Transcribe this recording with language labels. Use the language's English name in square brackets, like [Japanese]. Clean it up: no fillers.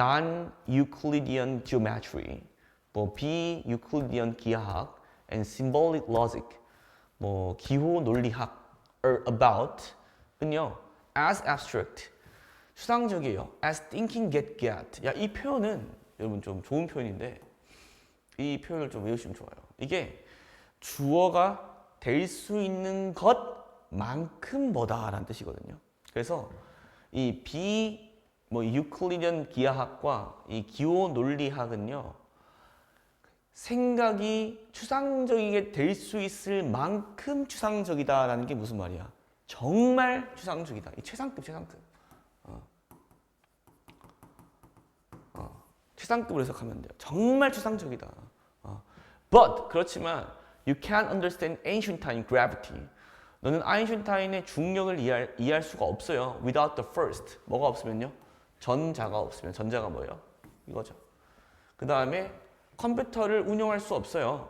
[English] Non-Euclidean geometry, [Korean] 비유클리디언 기하학, [English] and symbolic logic, [Korean] 기호 논리학, [English] are about은요, as abstract, [Korean] 추상적이에요. [English] As thinking get. [Korean] 야, 이 표현은 여러분 좀 좋은 표현인데 이 표현을 좀 외우시면 좋아요. 이게 주어가 될 수 있는 것만큼 뭐다라는 뜻이거든요. 그래서 이 유클리디언 기하학과 이 기호 논리학은요, 생각이 추상적이게 될 수 있을 만큼 추상적이다라는 게 무슨 말이야? 정말 추상적이다. 이 최상급. 최상급으로 해석하면 돼요. 정말 추상적이다. [English] But [Korean] 그렇지만 [English] you can't understand Einstein gravity. [Korean] 너는 아인슈타인의 중력을 이해할 수가 없어요. [English] Without the first. [Korean] 뭐가 없으면요? 전자가 없으면. 전자가 뭐예요? 이거죠. 그 다음에 컴퓨터를 운영할 수 없어요.